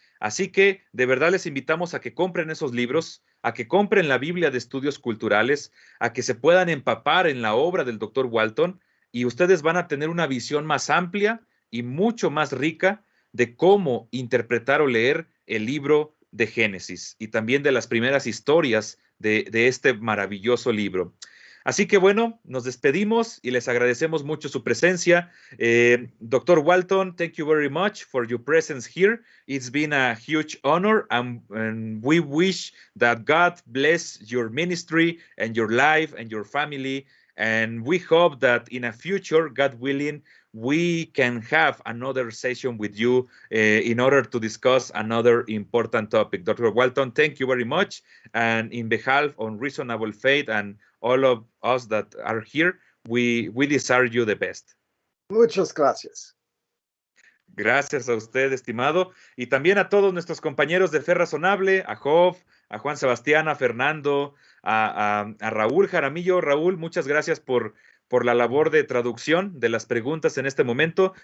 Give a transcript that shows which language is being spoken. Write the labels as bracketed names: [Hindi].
[Spanish] Así que de verdad les invitamos a que compren esos libros, a que compren la Biblia de Estudios Culturales, a que se puedan empapar en la obra del doctor Walton y ustedes van a tener una visión más amplia y mucho más rica de cómo interpretar o leer el libro de Génesis y también de las primeras historias de este maravilloso libro. Así que bueno, nos despedimos y les agradecemos mucho su presencia. [English] Dr. Walton, thank you very much for your presence here. It's been a huge honor, and we wish that God bless your ministry and your life and your family. And we hope that in a future, God willing, we can have another session with you in order to discuss another important topic. Dr. Walton, thank you very much. And in behalf of Reasonable Faith and all of us that are here, we desire you the best. [Spanish] Muchas gracias. Gracias a usted, estimado, y también a todos nuestros compañeros de Fe Razonable, a Job, a Juan Sebastián, a Fernando, a Raúl Jaramillo. Raúl, muchas gracias por la labor de traducción de las preguntas en este momento.